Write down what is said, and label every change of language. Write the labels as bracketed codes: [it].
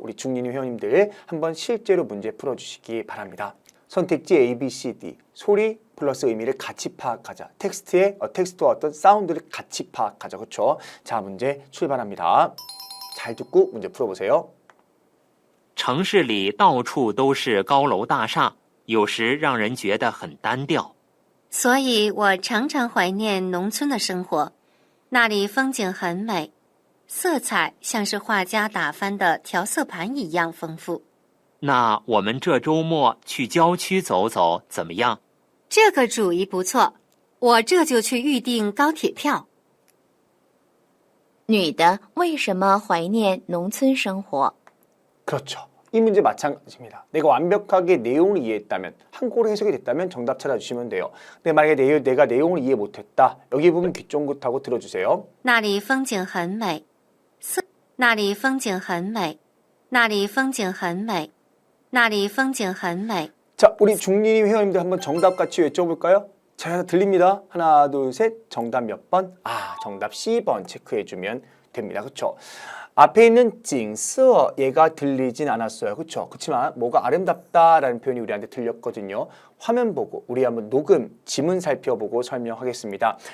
[ko] 우리 중린이 회원님들 한번 실제로 문제 풀어주시기 바랍니다. 선택지 A, B, C, D 소리 플러스 의미를 같이 파악하자. 텍스트와 어떤 사운드를 같이 파악하자. 그렇죠? 자, 문제 출발합니다. 잘 듣고 문제 풀어보세요. [zh] 城市里到处都是高楼大厦，有时让人觉得很单调。所以我常常怀念农村的生活，那里风景很美，色彩像是画家打翻的调色盘一样丰富。那我们这周末去郊区走走怎么样？这个主意不错，我这就去预订高铁票。女的为什么怀念农村生活？ [ko] 그렇죠. 이 문제 마찬가지입니다. 내가 완벽하게 내용을 이해했다면, 한국어로 해석이 됐다면 정답 찾아주시면 돼요. 근데 만약에 내가 내용을 이해 못했다. 여기 부분 귀 쫑긋하고 들어주세요. [zh] 那里风景很美，那里风景很美，那里风景很美，那里风景很美。 [ko] 자, 우리 중린이 회원님들 한번 정답 같이 외쳐볼까요? 자, 들립니다. 하나, 둘, 셋. 정답 몇 번? 정답 C번 체크해주면 됩니다. 그렇죠? 앞에 있는 징서 얘가 들리진 않았어요. 그렇죠? 그렇지만 뭐가 아름답다라는 표현이 우리한테 들렸거든요. 화면 보고 우리 한번 녹음, 지문 살펴보고 설명하겠습니다.